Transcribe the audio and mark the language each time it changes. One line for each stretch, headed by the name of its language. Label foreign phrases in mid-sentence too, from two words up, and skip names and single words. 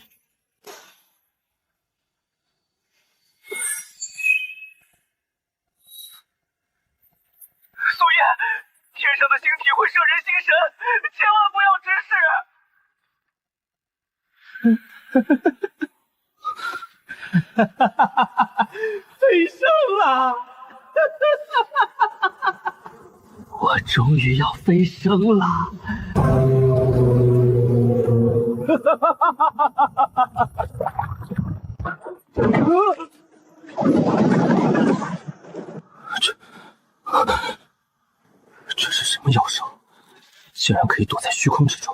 Chinese: 苏叶，天上的星體會攝人心神，千萬不要直視。飛升了！我終於要飛升了！這是什麼妖獸？竟然可以躲在虛空之中！